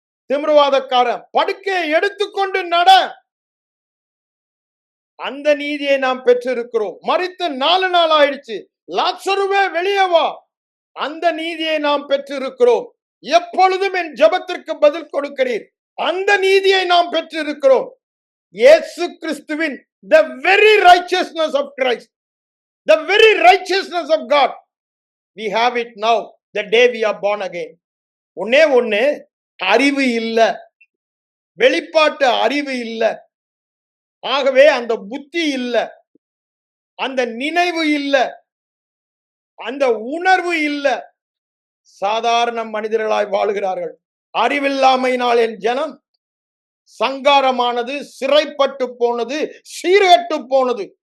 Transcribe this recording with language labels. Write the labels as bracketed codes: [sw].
[ta] திமிர்வாதக்காரன் படுக்கையை எடுத்துக்கொண்டு நட, அந்த நீதியை நாம் பெற்றிருக்கிறோம். மரித்து 4 நாள் ஆயிடுச்சு, லாசருவே வெளியே வா, அந்த நீதியை நாம் பெற்றிருக்கிறோம். எப்பொழுதும் என் ஜெபத்திற்கு பதில் கொடுக்கிறீர், அந்த நீதியை நாம் பெற்றிருக்கிறோம். இயேசு கிறிஸ்துவின் [en] the very righteousness of Christ, the very righteousness of God, we have it now the day we are born again. [ta] ஒண்ணே ஒண்ணு, அறிவு இல்ல, வெளிப்பாட்டு அறிவு இல்ல. ஆகவே அந்த புத்தி இல்ல, அந்த நினைவு இல்ல, அந்த உணர்வு இல்ல. சாதாரண மனிதர்களாய் வாழுகிறார்கள். அறிவில்லாமையினால் என் ஜனம் சங்காரமானது, சிறைப்பட்டு போனது, சீர்கட்டு போனது.